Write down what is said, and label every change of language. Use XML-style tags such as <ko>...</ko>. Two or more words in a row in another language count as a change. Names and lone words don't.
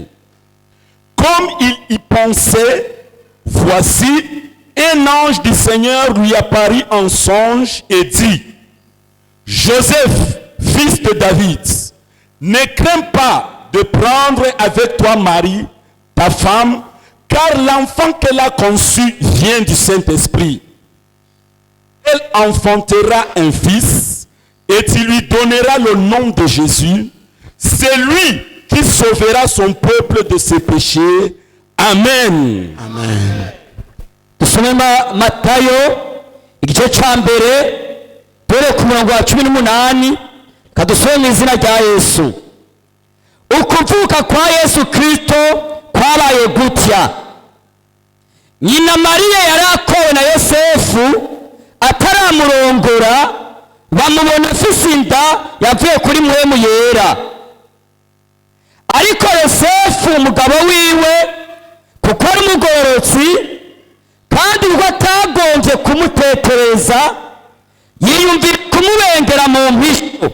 <fr>Comme il y pensait, voici, un ange du Seigneur lui apparut en songe et dit, Joseph, fils de David, ne crains pas de prendre avec toi Marie, ta femme, car l'enfant qu'elle a conçu vient du Saint-Esprit. Elle enfantera un fils et tu lui donneras le nom de Jésus. C'est lui qui sauvera son peuple de ses péchés. Amen. Amen.</fr> <rn>dusome Matayo igice cya mbere dore ku murongo wa 18 kadusome mu izina rya Yesu. Ukuvuka kwa Yesu Kristo kwabaye gutya. Nyina Mariya yari akowe na Yosefu ataramurongora, bamubona afise inda yavuye kuri Mpwemu Yera. Ariko Yosefu umugabo wiwe kuko ari umugororotsi kandi ubwo atagombye kumutetereza, yiyumvira kumubengera mu mpisho.</rn>